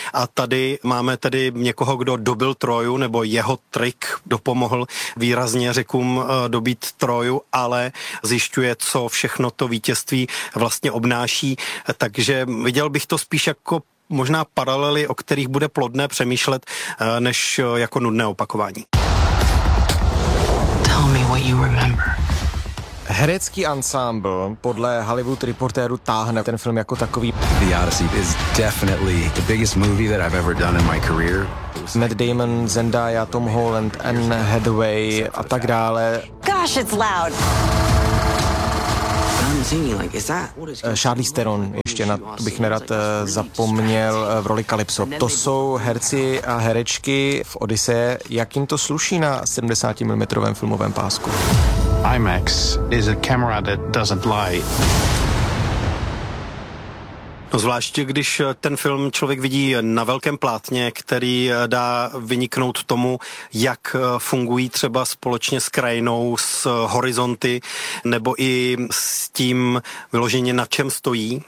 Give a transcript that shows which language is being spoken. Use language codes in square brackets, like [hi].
[cs] A tady máme tedy někoho, kdo dobil Troju, nebo jeho trik dopomohl výrazně Řekům dobít Troju, ale zjišťuje, co všechno to vítězství vlastně obnáší. Takže viděl bych to spíš jako možná paralely, o kterých bude plodné přemýšlet, než jako nudné opakování. [en] Tell me what you remember. [cs] Herecký ansámbl podle Hollywood Reportéru táhne ten film jako takový. [en] The Odyssey is definitely the biggest movie that I've ever done in my career. [cs] Matt Damon, Zendaya, Tom Holland, Anne Hathaway a tak dále. [en] Gosh, it's loud. I'm [cs] Charlize Theron, ještě na to bych nerad zapomněl, v roli Calypso. To jsou herci a herečky v Odyseje. Jak jim to sluší na 70mm filmovém pásku? [en] IMAX is a camera that doesn't lie. [cs] No zvláště, když ten film člověk vidí na velkém plátně, který dá vyniknout tomu, jak fungují třeba společně s krajinou, s horizonty, nebo i s tím vyloženě, na čem stojí.